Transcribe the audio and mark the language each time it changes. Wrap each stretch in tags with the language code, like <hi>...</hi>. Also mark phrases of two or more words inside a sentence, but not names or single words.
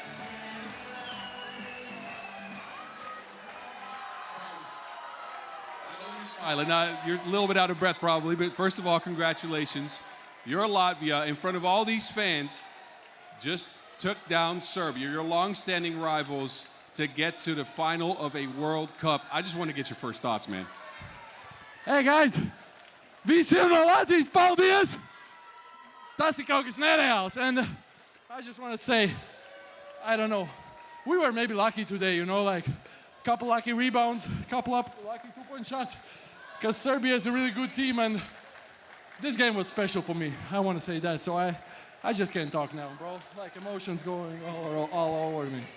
<en>You're a little bit out of breath probably, but first of all, congratulations. You're Latvia in front of all these fans just took down Serbia, your long-standing rivals, to get to the final of a World Cup. I just want to get your first thoughts, man. Hey guys,</en> <lv>visiem no Latvijas paldies! Tas ir kaut kas nereāls.</lv> <en>And I just want to say, I don't know, we were maybe lucky today, you know, like a couple lucky rebounds, a couple up lucky two-point shots, because Serbia is a really good team, and this game was special for me. I want to say that, so I just can't talk now, bro. Like emotions going all over me.</en>